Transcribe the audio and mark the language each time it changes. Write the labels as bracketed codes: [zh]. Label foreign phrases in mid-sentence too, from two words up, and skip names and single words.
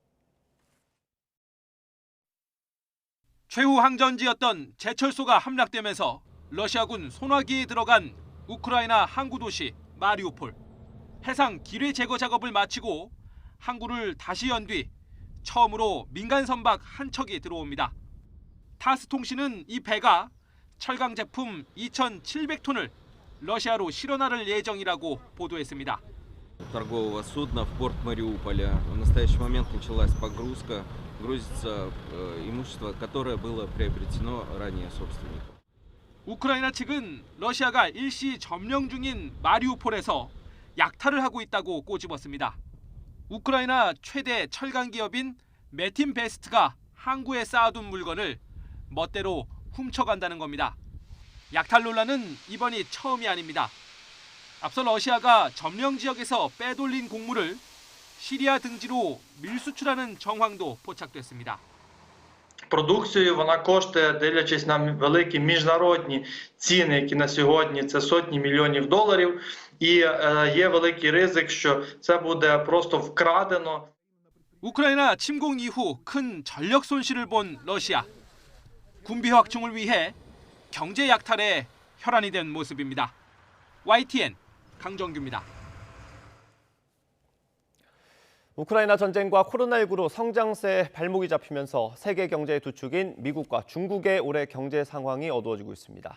[ko] 최후 항전지였던 제철소가 함락되면서 러시아군 손아귀에 들어간 우크라이나 항구 도시 마리우폴. 해상 기뢰 제거 작업을 마치고 항구를 다시 연 뒤 처음으로 민간 선박 한 척이 들어옵니다. 타스 통신은 이 배가 철강 제품 2,700톤을 러시아로 실어나를 예정이라고 보도했습니다. [ru] торгового судна в порт Мариуполя. В настоящий момент началась погрузка. Грузится имущество, которое было приобретено ранее собственником. [ko] 우크라이나 측은 러시아가 일시 점령 중인 마리우폴에서 약탈을 하고 있다고 꼬집었습니다. 우크라이나 최대 철강 기업인 메틴 베스트가 항구에 쌓아둔 물건을 멋대로 훔쳐간다는 겁니다. 약탈 논란은 이번이 처음이 아닙니다. 앞서 러시아가 점령 지역에서 빼돌린 곡물을 시리아 등지로 밀수출하는 정황도 포착됐습니다. [uk] Продукцію вона коштує, дивлячись на великі міжнародні ціни, які на сьогодні це сотні мільйонів доларів, і є великий ризик, що це буде просто вкрадено. [ko] 우크라이나 침공 이후 큰 전력 손실을 본 러시아. 군비 확충을 위해 경제 약탈에 혈안이 된 모습입니다. YTN 강정규입니다. 우크라이나 전쟁과 코로나19로 성장세에 발목이 잡히면서 세계 경제의 두 축인 미국과 중국의 올해 경제 상황이 어두워지고 있습니다.